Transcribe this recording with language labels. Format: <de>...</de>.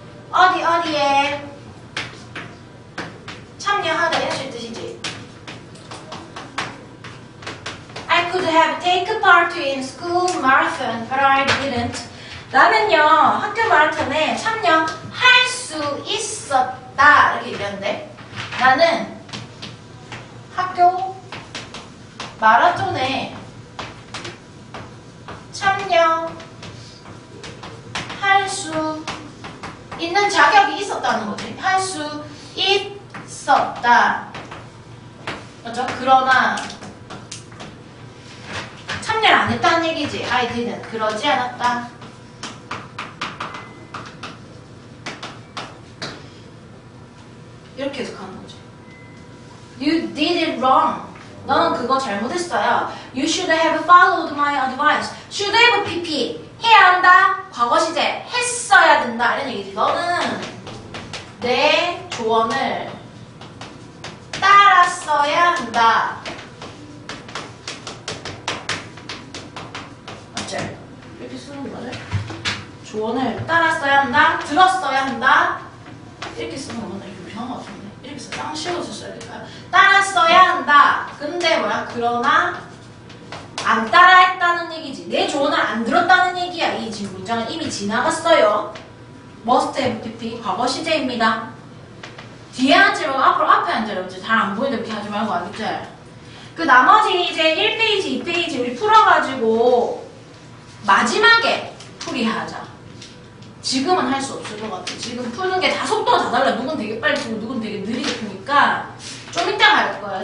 <ko>어디에 참여하다, 이런 뜻이지.</ko> <en>I could have taken part in school marathon, but I didn't.</en> <ko>나는요, 학교 마라톤에 참여할 수 있었다. 이렇게 얘기하는데, 나는 학교 마라톤에 참여할 수 있는 자격이 있었다는 거지. 할 수 있었다. 맞죠? 그러나 참여를 안 했다는 얘기지.</ko> <en>I didn't.</en> <ko>그러지 않았다. 이렇게 해석하는 거죠.</ko> <en>You did it wrong.</en> <ko>너는 그거 잘못했어요.</ko> <en>You should have followed my advice.</en> <ko>should have PP. 해야 한다. 과거 시제. 했어야 된다. 이런 얘기지. 너는 내 조언을 따랐어야 한다. 맞죠? 이렇게 쓰는 거죠. 조언을 따랐어야 한다. 들었어야 한다. 이렇게 쓰는 거는 이상한 것 같은데. 이렇게 써. 쌍식어서 써야 될까요? 따랐어야 한다. 근데 뭐야? 그러나 안 따라했다는 얘기지. 내 조언을 안 들었다는 얘기야. 이 지금 문장은 이미 지나갔어요. must have PP 과거 시제입니다. 뒤에 앉지 말고 앞에 앉으라고. 잘 안 보이는데 이렇게 하지 말고, 알겠지? 그 나머지 이제 1페이지, 2페이지 우리 풀어가지고 마지막에 풀이하자. 지금은 할 수 없을 것 같아. 지금 푸는 게 다 속도가 다 달라. 누군 되게 빨리 푸고 누군 되게 느리게 푸니까 좀 이따 갈 거예요.</ko>